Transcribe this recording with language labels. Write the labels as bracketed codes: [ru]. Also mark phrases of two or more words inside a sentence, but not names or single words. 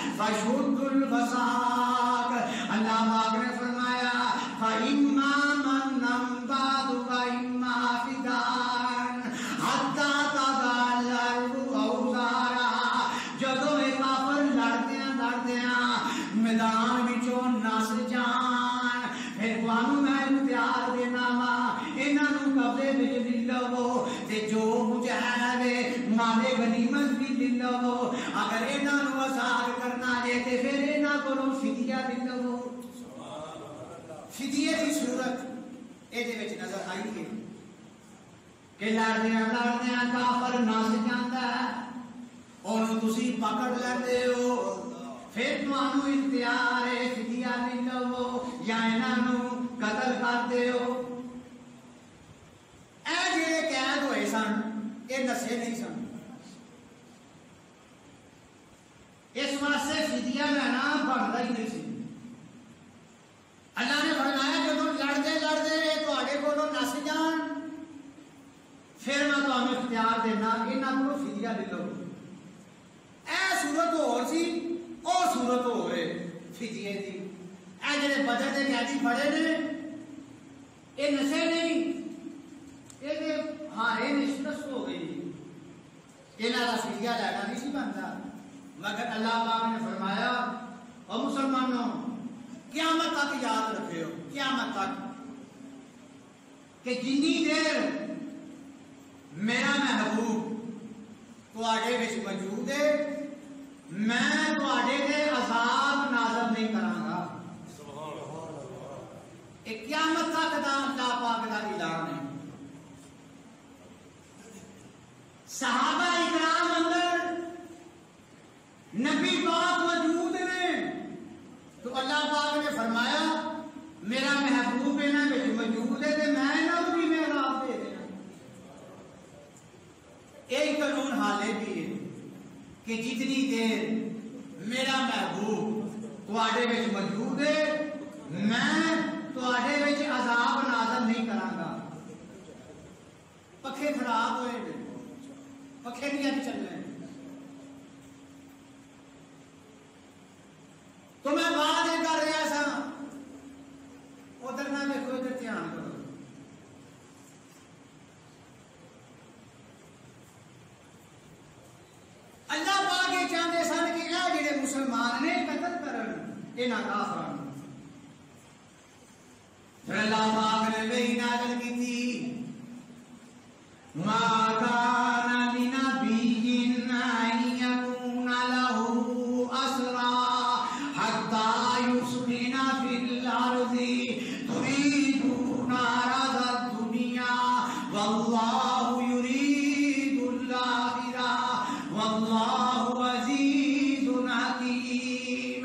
[ar] وَشُدُّ الْوَثَاقِ [pa] اللہ پاک نے فرمایا [ar] فَإِمَّا مَنًّا بَعْدُ وَإِمَّا فِدَاءً حَتَّى تَضَعَ الْأَرْضُ [pa] أَوْزَارَهَا جدوں اے کافر لڑدیاں میدان وچوں نس جان پھر تانوں میں اختیار دینا وا انہاں نوں قبضے وچ لے لو تے جو مجاہد مال غنیمت بھی لے لو اگر انہاں نوں آزاد کرنا جے تے پھر انہاں کولوں فدیہ لے لو فدیے کی صورت اے دے وچ نظر آئی ہے کہ لڑدیاں کافر نس جاندا ہے اونوں تسی پکڑ لیندے ہو پھر تانوں اختیار ہے فدیہ لے لو یا انہاں نوں قتل کر دیو اے جڑے قید ہوئے سن اے نسے نہیں سن اس واسطے فدیہ لینا بندا ہی نہیں سی اللہ نے فرمایا جدوں لڑدے تواڈے کولوں نس جان پھر میں تانوں اختیار دینا انہاں کولوں فدیہ لے لو اے صورت ہور سی او صورت ہو رہے فدیے دی اے جڑے بدر دے قیدی پڑے نے اے نسے نہیں اے دے ہارے نشست ہو گئی انہاں دا فدیہ لینا نہیں سی بنتا مگر اللہ پاک نے فرمایا او مسلمانوں قیامت تک یاد رکھو قیامت تک کہ جنی دیر میرا محبوب تواڈے وچ موجود ہے میں تواڈے تے عذاب نازل نہیں کراں گا ایک قیامت تک دا اللہ پاک دا اعلان ہے صحابہ اکرام اندر نبی پاک موجود نے تو اللہ پاک نے فرمایا میرا محبوب انہاں وچ موجود ہے تے میں انہاں نوں بھی محراب دے دینا ایک قانون حالے بھی ہے کہ جتنی دیر میرا محبوب تواڈے وچ موجود ہے میں تواڈے وچ عذاب نازل نہیں کراں گا پکھے خراب ہوئے پکھے نہیں چل رہے تو میں بات یہ کر رہا سا ادھر نہ دیکھو ادھر دھیان کرو اللہ پاک یہ چاہتے سن کہ اے جڑے مسلمان نے قتل کرن انہاں کافراں پھر اللہ پاک نے وحی نازل کی [ar] ما کان لنبی ان یکون لہ اسرا حتی یسکن فی الارض تریدون عرض الدنیا واللہ یرید الآخرہ واللہ عزیز حکیم